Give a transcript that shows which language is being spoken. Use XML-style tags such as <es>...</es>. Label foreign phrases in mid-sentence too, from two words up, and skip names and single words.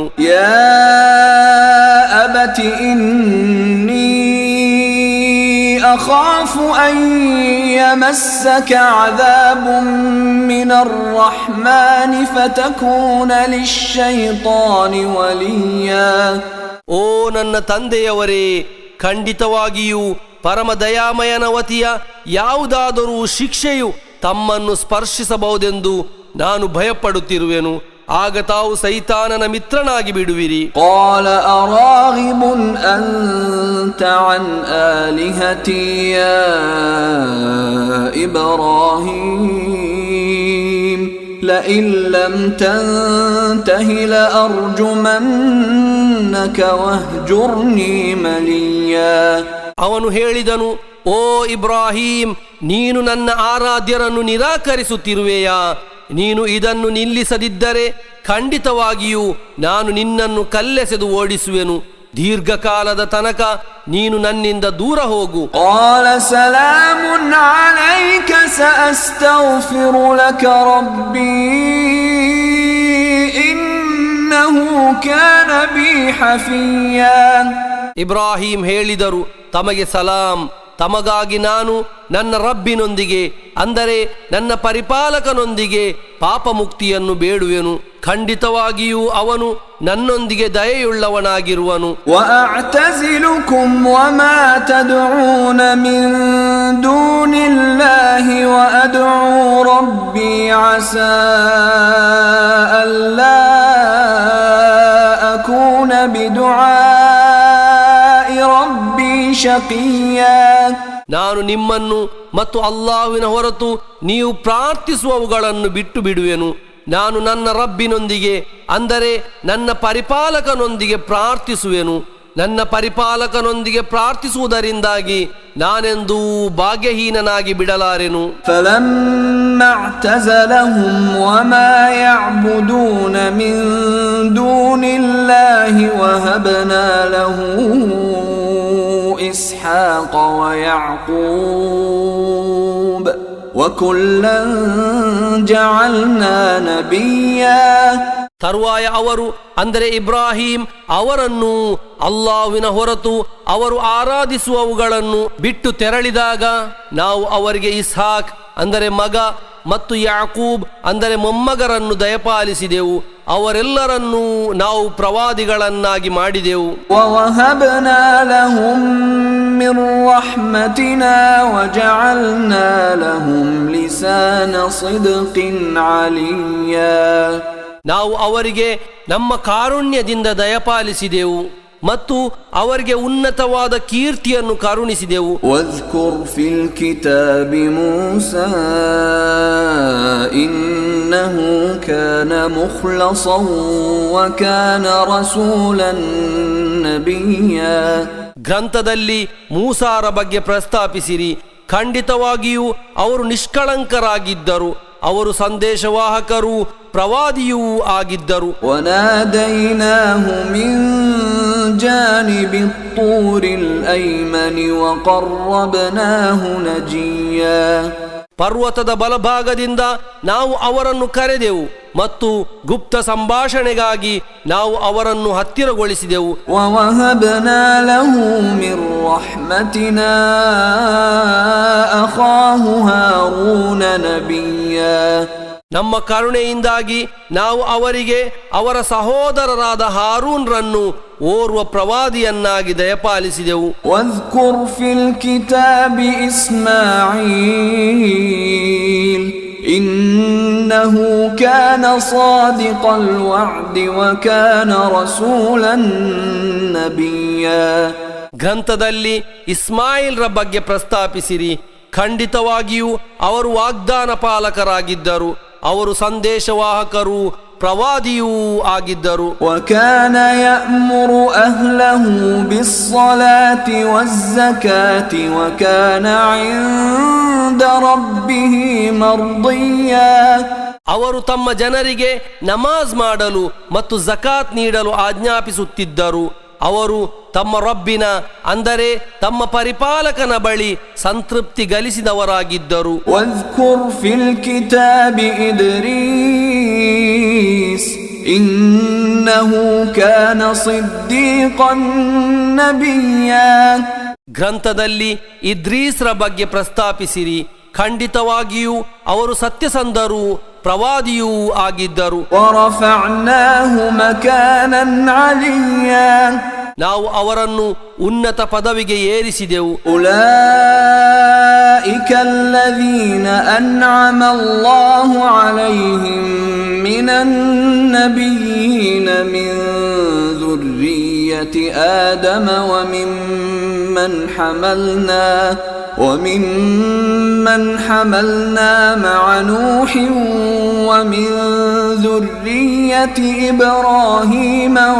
<ar>يا أبت إني أخاف أن يمسك عذاب من الرحمن فتكون للشيطان وليا.</ar> <kn>ಓ ನನ್ನ ತಂದೆಯವರೇ, ಖಂಡಿತವಾಗಿಯೂ ಪರಮ ದಯಾಮಯನ ವತಿಯ ಯಾವುದಾದರೂ ಶಿಕ್ಷೆಯು ತಮ್ಮನ್ನು ಸ್ಪರ್ಶಿಸಬಹುದೆಂದು ನಾನು ಭಯಪಡುತ್ತಿರುವೆನು. ಆಗ ತಾವು ಸೈತಾನನ ಮಿತ್ರನಾಗಿ ಬಿಡುವಿರಿ.</kn> <ar>قال أراغب أنت عن آلهتي يا إبراهيم لئن لم تنته لأرجمنك واهجرني مليا.</ar> <kn>ಅವನು ಹೇಳಿದನು, ಓ ಇಬ್ರಾಹಿಂ, ನೀನು ನನ್ನ ಆರಾಧ್ಯರನ್ನು ನಿರಾಕರಿಸುತ್ತಿರುವೆಯಾ? ನೀನು ಇದನ್ನು ನಿಲ್ಲಿಸದಿದ್ದರೆ ಖಂಡಿತವಾಗಿಯೂ ನಾನು ನಿನ್ನನ್ನು ಕಲ್ಲೆಸೆದು ಓಡಿಸುವೆನು. ದೀರ್ಘಕಾಲದ ತನಕ ನೀನು ನನ್ನಿಂದ ದೂರ ಹೋಗು.</kn> <ar>قال سلام عليك سأستغفر لك ربي إنه كان بي حفيا.</ar> <kn>ಇಬ್ರಾಹಿಂ ಹೇಳಿದರು, ತಮಗೆ ಸಲಾಂ, ತಮಗಾಗಿ ನಾನು ನನ್ನ ರಬ್ಬಿನೊಂದಿಗೆ, ಅಂದರೆ ನನ್ನ ಪರಿಪಾಲಕನೊಂದಿಗೆ ಪಾಪ ಮುಕ್ತಿಯನ್ನು ಬೇಡುವೆನು. ಖಂಡಿತವಾಗಿಯೂ ಅವನು ನನ್ನೊಂದಿಗೆ ದಯೆಯುಳ್ಳವನಾಗಿರುವನು.</kn> <ar>وأعتزلكم وما تدعون من دون الله وأدعو ربي عسى ألا أكون بدعاء ربي شقيا.</ar> <kn>ನಾನು ನಿಮ್ಮನ್ನು ಮತ್ತು ಅಲ್ಲಾಹ್ವಿನ ಹೊರತು ನೀವು ಪ್ರಾರ್ಥಿಸುವವುಗಳನ್ನು ಬಿಟ್ಟು ಬಿಡುವೆನು. ನಾನು ನನ್ನ ರಬ್ಬಿನೊಂದಿಗೆ, ಅಂದರೆ ನನ್ನ ಪರಿಪಾಲಕನೊಂದಿಗೆ ಪ್ರಾರ್ಥಿಸುವೆನು. ನನ್ನ ಪರಿಪಾಲಕನೊಂದಿಗೆ ಪ್ರಾರ್ಥಿಸುವುದರಿಂದಾಗಿ ನಾನೆಂದೂ ಭಾಗ್ಯಹೀನನಾಗಿ ಬಿಡಲಾರೆನು.</kn> <ar>فلما اعتزلهم وما يعبدون من دون الله وهبنا له إسحاق ويعقوب وكلا جعلنا نبيا.</ar> <kn>ತರುವಾಯ ಅವರು, ಅಂದರೆ ಇಬ್ರಾಹಿಂ ಅವರನ್ನು ಅಲ್ಲಾಹ್ವಿನ ಹೊರತು ಅವರು ಆರಾಧಿಸುವವುಗಳನ್ನು ಬಿಟ್ಟು ತೆರಳಿದಾಗ ನಾವು ಅವರಿಗೆ ಇಸ್ಹಾಕ್, ಅಂದರೆ ಮಗ, ಮತ್ತು ಯಾಕೂಬ್, ಅಂದರೆ ಮೊಮ್ಮಗರನ್ನು ದಯಪಾಲಿಸಿದೆವು. ಅವರೆಲ್ಲರನ್ನೂ ನಾವು ಪ್ರವಾದಿಗಳನ್ನಾಗಿ ಮಾಡಿದೆವು.</kn> <ar>وَوَهَبْنَا لَهُم مِّن رَّحْمَتِنَا وَجَعَلْنَا لَهُمْ لِسَانَ صِدْقٍ عَلِيًّا.</ar> <kn>ನಾವು ಅವರಿಗೆ ನಮ್ಮ ಕಾರುಣ್ಯದಿಂದ ದಯಪಾಲಿಸಿದೆವು ಮತ್ತು ಅವರಿಗೆ ಉನ್ನತವಾದ ಕೀರ್ತಿಯನ್ನು ಕರುಣಿಸಿದೆವು.</kn> <ar>واذكر في الكتاب موسى إنه كان مخلصا وكان رسولا نبيا.</ar> <kn>ಗ್ರಂಥದಲ್ಲಿ ಮೂಸಾರ ಬಗ್ಗೆ ಪ್ರಸ್ತಾಪಿಸಿರಿ. ಖಂಡಿತವಾಗಿಯೂ ಅವರು ನಿಷ್ಕಳಂಕರಾಗಿದ್ದರು, ಅವರು ಸಂದೇಶವಾಹಕರು, ಪ್ರವಾದಿಯೂ ಆಗಿದ್ದರು.</kn> <ar>وناديناه من جانب الطور الأيمن وقربناه نجيا.</ar> <kn>ಪರ್ವತದ ಬಲಭಾಗದಿಂದ ನಾವು ಅವರನ್ನು ಕರೆದೆವು ಮತ್ತು ಗುಪ್ತ ಸಂಭಾಷಣೆಗಾಗಿ ನಾವು ಅವರನ್ನು ಹತ್ತಿರಗೊಳಿಸಿದೆವು.</kn> <ar>ووهبنا له من رحمتنا أخاه هارون نبيا.</ar> <kn>ನಮ್ಮ ಕರುಣೆಯಿಂದಾಗಿ ನಾವು ಅವರಿಗೆ ಅವರ ಸಹೋದರರಾದ ಹಾರೂನ್ರನ್ನು ಓರ್ವ ಪ್ರವಾದಿಯನ್ನಾಗಿ ದಯಪಾಲಿಸಿದೆವು.</kn> <ar>واذكر في الكتاب إسماعيل إنه كان صادق الوعد وكان رسولا نبيا.</ar> <kn>ಗ್ರಂಥದಲ್ಲಿ ಇಸ್ಮಾಯಿಲ್ರ ಬಗ್ಗೆ ಪ್ರಸ್ತಾಪಿಸಿರಿ. ಖಂಡಿತವಾಗಿಯೂ ಅವರು ವಾಗ್ದಾನ ಪಾಲಕರಾಗಿದ್ದರು, ಅವರು ಸಂದೇಶವಾಹಕರು, ಪ್ರವಾದಿಯೂ ಆಗಿದ್ದರು.</kn> <ar>وكان يأمر أهله بالصلاة والزكاة وكان عند ربه مرضيا.</ar> <kn>ಅವರು ತಮ್ಮ ಜನರಿಗೆ ನಮಾಜ್ ಮಾಡಲು ಮತ್ತು ಜಕಾತ್ ನೀಡಲು ಆಜ್ಞಾಪಿಸುತ್ತಿದ್ದರು. ಅವರು ತಮ್ಮ ರಬ್ಬಿನ, ಅಂದರೆ ತಮ್ಮ ಪರಿಪಾಲಕನ ಬಳಿ ಸಂತೃಪ್ತಿ ಗಳಿಸಿದವರಾಗಿದ್ದರು.</kn> <ar>واذكر في الكتاب إدريس إنه كان صديقا نبيا.</ar> <kn>ಗ್ರಂಥದಲ್ಲಿ ಇದ್ರೀಸ್ರ ಬಗ್ಗೆ ಪ್ರಸ್ತಾಪಿಸಿರಿ. ಖಂಡಿತವಾಗಿಯೂ ಅವರು ಸತ್ಯಸಂಧರು, ಪ್ರವಾದಿಯೂ ಆಗಿದ್ದರು.</kn> <ar>ورفعناه مكانا عليا.</ar> <kn>ನಾವು ಅವರನ್ನು ಉನ್ನತ ಪದವಿಗೆ ಏರಿಸಿದೆವು.</kn> <ar>أولئك الذين أنعم الله عليهم من النبيين من ذرية آدم وممن حملنا مع نوح ومن ذرية إبراهيم</ar>